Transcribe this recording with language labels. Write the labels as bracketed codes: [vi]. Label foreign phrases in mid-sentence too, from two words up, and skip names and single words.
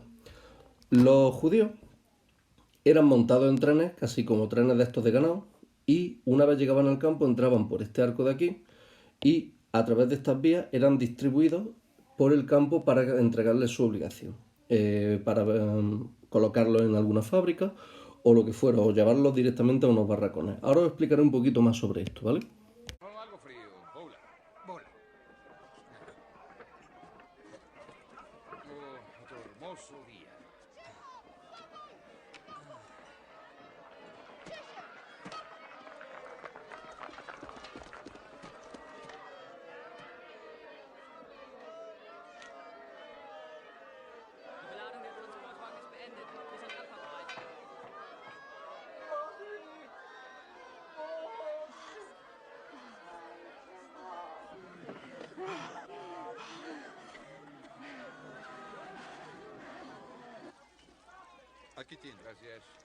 [es] Los judíos eran montados en trenes, casi como trenes de estos de ganado, y una vez llegaban al campo entraban por este arco de aquí y a través de estas vías eran distribuidos por el campo para entregarles su obligación, para colocarlos en alguna fábrica o lo que fuera, o llevarlos directamente a unos barracones. Ahora os explicaré un poquito más sobre esto, ¿vale? Algo frío. Bola. Bola. Oh, otro hermoso día. [de] Die Beladung der Transportwagen ist beendet. Wir sind abfahrbereit. [es] Aquí tiene. Gracias.